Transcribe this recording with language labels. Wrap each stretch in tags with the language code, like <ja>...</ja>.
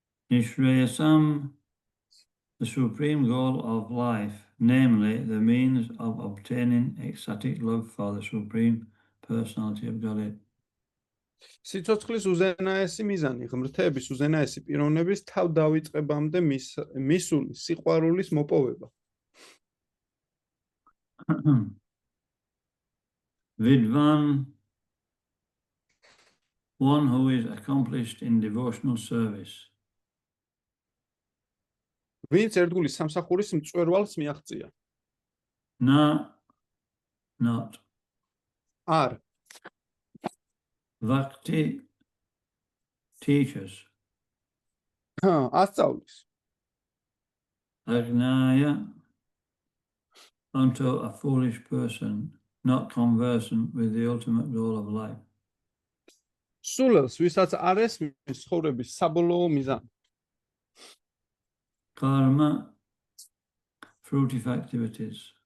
<en>Nishreyasam, the supreme goal of life, namely the means of obtaining ecstatic love for the supreme personality of Godhead.</en> <ka>სიცოცხლის უზენაესი მიზანი, ღმრთების უზენაესი პიროვნების თავ დავიწყებამდე მისული სიყვარულის მოპოვება.</ka> <en>Vidvan, one who is accomplished in devotional service.</en> <ka>ვინც ერთგულის სამსახურის მწვერვალს მიაღწია.</ka> <en>Not.</en> <ka>არ.</ka> <en>Bhakti teaches.</en> <ka>ასწავლის.</ka> <en>Agnaya, unto a foolish person, not conversant with the ultimate goal of life.</en> <ka>სულელს, ვისაც არ ესმის ცხოვრების საბოლოო მიზანი.</ka> <en>Karma, fruitive activities.</en>